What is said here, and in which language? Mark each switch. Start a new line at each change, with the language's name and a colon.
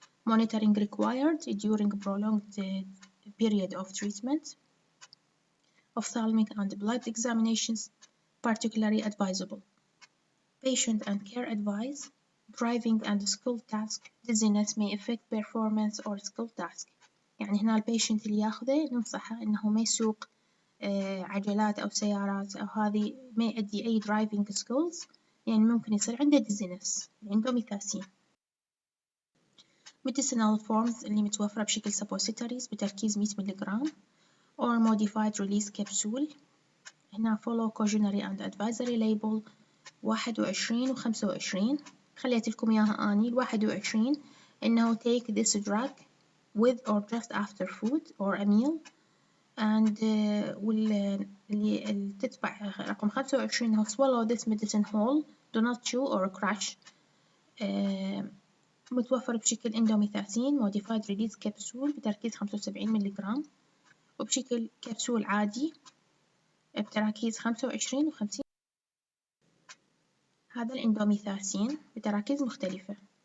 English: Monitoring required during prolonged period of treatment. Ophthalmic and blood examinations particularly advisable. Patient and care advice: driving and skill task dizziness may affect performance or skill task.
Arabic: يعني هنا البيشنت اللي ياخذه ننصحه إنه ما يسوق عجلات أو سيارات أو هذه ما يؤدي أي
English: driving skills،
Arabic: يعني ممكن يصير عنده dizziness، عنده ميثاسين. medicinal forms اللي متوفرة بشكل suppositories بتركيز 100 ملغ
English: or modified release capsule. هنا follow cautionary and advisory label 21 و 25.
Arabic: خليت لكم إياها أني
English: 21 إنه take this drug with or just after food or a meal and
Arabic: اللي تتبع رقم
English: 25 إنه swallow this medicine whole, do not chew or crush.
Arabic: متوفر بشكل اندوميثاسين modified release capsule بتركيز 75 ملغ وبشكل كبسول عادي بتراكيز 25 و 50. هذا الاندوميثاسين بتراكيز مختلفة.